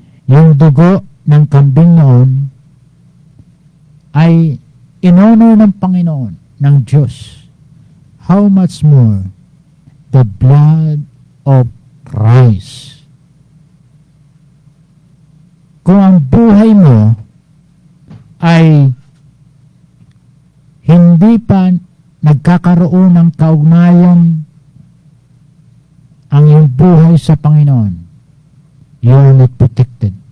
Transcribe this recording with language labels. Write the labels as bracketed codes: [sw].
[tl] Yung dugo ng kambing noon ay inonor ng Panginoon, ng Diyos. [en] How much more the blood of Christ [tl] kung ang buhay mo ay hindi pa nagkakaroon ng kaugnayan ang iyong buhay sa Panginoon, [en] you are not protected.